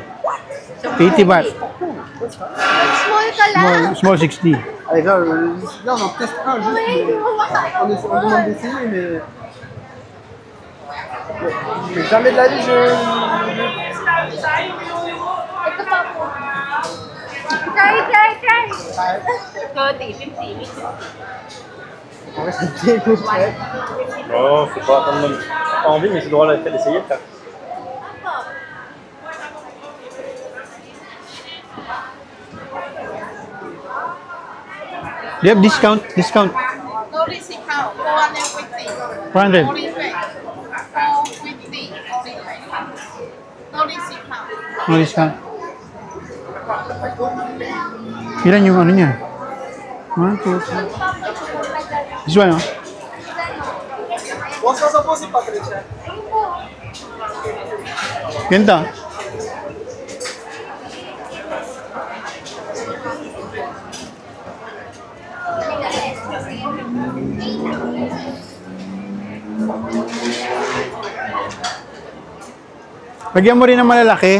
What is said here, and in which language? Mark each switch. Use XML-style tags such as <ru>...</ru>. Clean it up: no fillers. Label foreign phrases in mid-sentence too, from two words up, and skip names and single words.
<en>80 baht.</en> <tl>Small ka lang.</tl> <en>Small 60.</en> <fr>Allez, là, là, on en teste un, juste, on demande d'essayer, mais jamais de la vie,</fr> <tl>Ito pa po. Try. 30, 50.</tl> <fr>On reste un petit peu près. Non, faut pas attendre même. Pas envie, mais c'est droit d'essayer.</fr> <en>Do you have discount? Discount. No discount. 450. 400. Only rate. 450. Only rate. No discount. No discount.</en> <tl>Ilan yung ano niya? 1, 2, 3.</tl> <en>This one, oh?</en> <fr>Bon, ça pose, c'est pas très cher.</fr> <tl>Ganda. Lagyan mo rin ng malalaki.</tl>